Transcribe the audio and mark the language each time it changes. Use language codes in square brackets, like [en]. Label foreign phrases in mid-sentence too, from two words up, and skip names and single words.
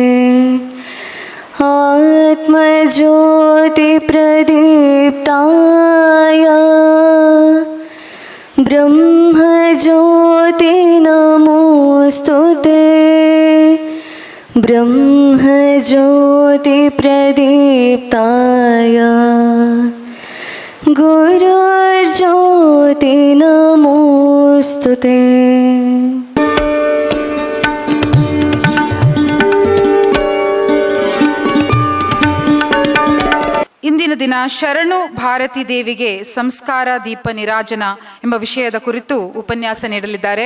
[sa] आत्मज्योति प्रदीप्ताय, ब्रह्मज्योति नमोस्तुते, ब्रह्मज्योति प्रदीप्ताय, गुरुर्ज्योति नमोस्तुते. [kn] ಇಂದಿನ ದಿನ ಶರಣು ಭಾರತಿ ದೇವಿಗೆ ಸಂಸ್ಕಾರ ದೀಪ ನಿರಾಜನ ಎಂಬ ವಿಷಯದ ಕುರಿತು ಉಪನ್ಯಾಸ ನೀಡಲಿದ್ದಾರೆ.